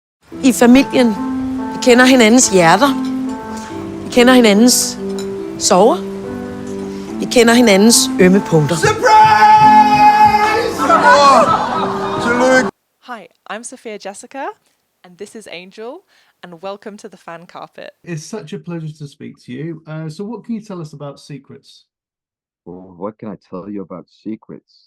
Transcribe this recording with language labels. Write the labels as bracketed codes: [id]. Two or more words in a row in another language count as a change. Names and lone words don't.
[da] I familien. Vi kender hinandens hjerter. Vi kender hinandens sorger. Vi kender hinandens ømme punkter. [en] Surprise! Hi, I'm Sophia Jessica, and this is Angel, and welcome to the fan carpet. It's such a pleasure to speak to you. So what can you tell us about secrets? Well, what can I tell you about secrets?